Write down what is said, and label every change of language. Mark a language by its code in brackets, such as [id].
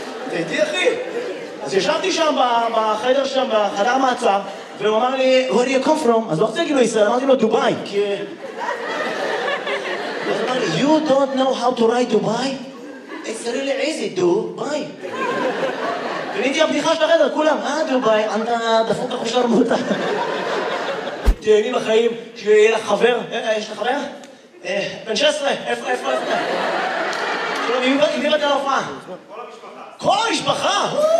[he] הייתי אחי. אז ישבתי שם בחדר שם, בחדר מעצר, והוא אמר לי, [en] where do you come from? [he] אז לא רוצה להגיד לו ישראל, אמרתי לו דובאי. כי... הוא אמר לי, [en] you don't know how to write [he] דובאי? [en] It's really easy, דובאי. [he] קניתי הבדיחה של החדר, כולם, אה דובאי, אתה דפוק את החושר מותה. תהני בחיים, שיהיה לך חבר. יש לך חבר? בן 16, איפה? שלום, מי מבטא להופעה? כל המשפחה!